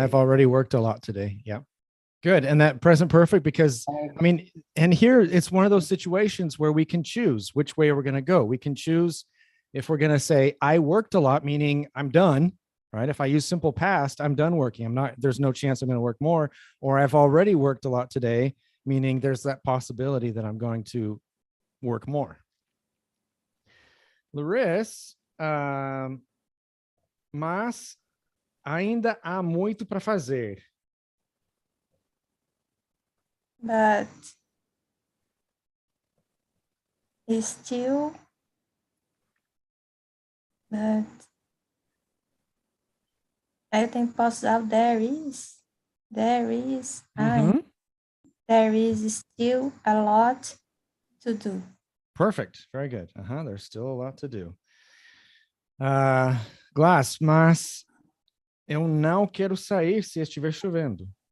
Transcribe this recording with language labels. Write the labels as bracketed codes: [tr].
[en] I've already worked a lot today. Yeah. Good. And that present perfect, because I mean, and here it's one of those situations where we can choose which way we're going to go. We can choose if we're going to say, I worked a lot, meaning I'm done, right? If I use simple past, I'm done working. There's no chance I'm going to work more, or I've already worked a lot today, meaning there's that possibility that I'm going to work more. [pt] Larissa, mas ainda há muito para fazer. [en] But still [pt] But aí eu tenho que posso usar o [en] there is. There is. There is still a lot to do. Perfect. Very good. There's still a lot to do. [pt] Glass, mas eu não quero sair se estiver chovendo.